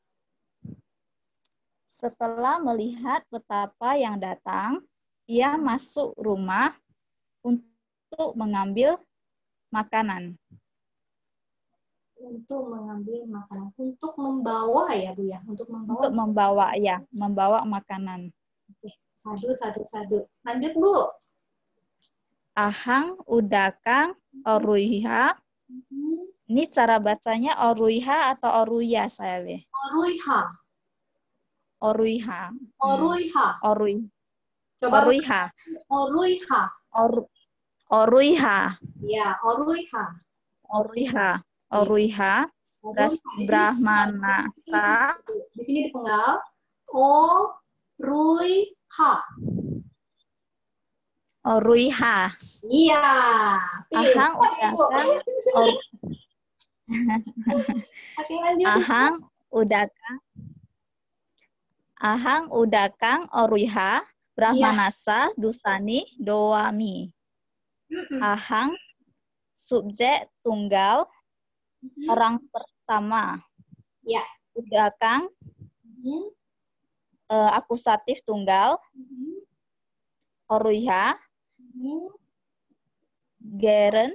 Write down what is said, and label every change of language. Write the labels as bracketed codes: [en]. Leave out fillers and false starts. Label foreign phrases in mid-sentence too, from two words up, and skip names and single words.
[id] Setelah melihat betapa yang datang, ia masuk rumah untuk mengambil makanan. Untuk mengambil makanan. Untuk membawa ya, Bu ya? Untuk membawa. Untuk membawa, ya, membawa makanan. Oke. Sadu. Lanjut, Bu. [pi] Ahang, udakang, oruiha. [id] Ini cara bacanya oruiha atau oruya saya lihat. [pi] Oruiha. Oruiha. Oruiha. Coba Oruiha. Oruiha. Oruiha. Ya, Oruiha. Oruiha. Oruiha. Brahmanasa. [id] Di sini dipenggal. [pi] Oruiha. Oruiha. [id] Iya. [pi] Ahang udakang. [id] Oke, lanjut. [pi] Ahang udakang oruiha. Brahmanasa dusani doami. [id] Ahang subjek tunggal orang pertama. Ya. Udakang akusatif tunggal. [pi] Oruiha. Geren.